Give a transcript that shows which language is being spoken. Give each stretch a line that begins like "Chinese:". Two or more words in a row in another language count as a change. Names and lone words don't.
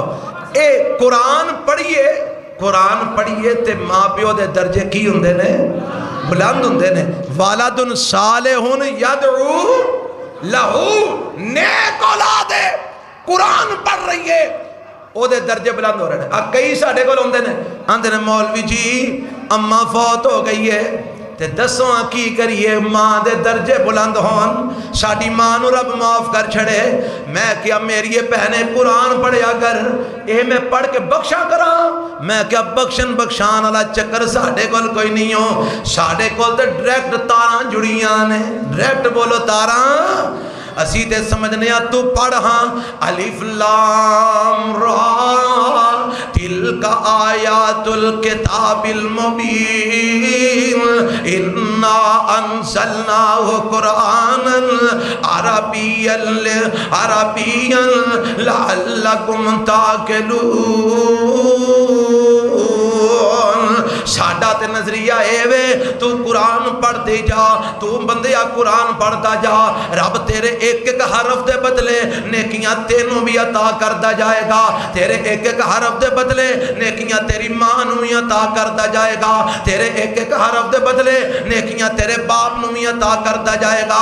Punjabi: اے قرآن پڑھیے تے ماں پیو دے درجے کی ہوندے نے بلند ہوندے نے.
Arabic: والد صالح یدعو لہو
Punjabi: نیک اولاد قرآن پڑھ رہی ہے او دے درجے بلند ہو رہے ہیں. کئی ساڑھے کو ہوندے نے آندے نے مولوی جی اماں فوت ہو گئی ہے تے دسوں کی کریے ماں دے درجے بلند ہون ساڑھی ماں نو رب معاف کر چھڑے. میں کیا میری یہ بہنیں قرآن پڑھیا کر اے میں پڑھ کے بخشا کرا. میں کیا بخشان والا چکر ساڑھے کول کوئی نہیں ہو. ساڑھے کول تے ڈائریکٹ تاراں جڑیاں نے. ڈائریکٹ بولو تاراں اسی تے سمجھنے تو پڑھ ہاں
Arabic: الف لام را تلک آیات الکتاب المبین انا انزلناہ قرآنا عربیا لعلکم تاکلون.
Punjabi: ساڑھا تے نظریہ اے وے تو قرآن پڑھ دے جا تو بندیا قرآن پڑھتا جا رب تیرے ایک ایک حرف دے بدلے نیکیاں تینوں بھی عطا کردہ جائے گا. تیرے ایک ایک حرف دے بدلے نیکیاں تیری ماں نو بھی عطا کردہ جائے گا. تیرے ایک ایک حرف دے بدلے نیکیاں تیرے باپ نو بھی عطا کردہ جائے گا.